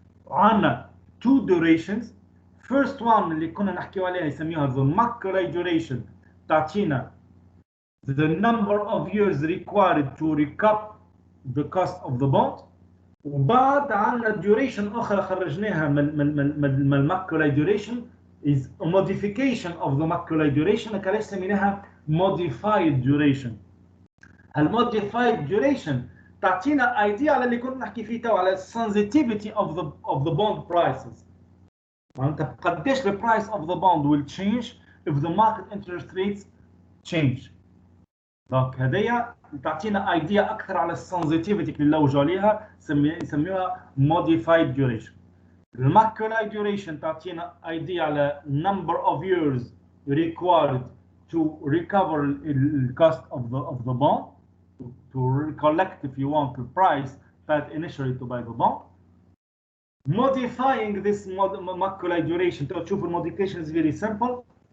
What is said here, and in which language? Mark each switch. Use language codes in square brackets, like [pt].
[en] عندنا two durations. First one [ar] اللي كنا نحكيو عليها يسميوها [en] the Macaulay duration تعطينا the number of years required to recap the cost of the bond. [ar] وبعد عندنا [en] duration أخرى خرجناها من Macaulay duration is a modification of the Macaulay duration [ar] كلاش سميناها [en] modified duration. [ar] المodified duration تعطينا idea على اللي كنا نحكي فيه تو على [en] sensitivity of the bond prices. [ar] معناتها قديش [en] the price of the bond will change if the market interest rates change. [ar] دونك هذيا تعطينا idea أكثر على sensitivity اللي نلوجوا عليها يسميوها modified duration. [en] الماكولاي duration تعطينا idea على number of years required to recover the cost of the bond, to recollect if you want the price paid initially to buy the bond. Modifying this Macaulay duration to achieve modification is very simple.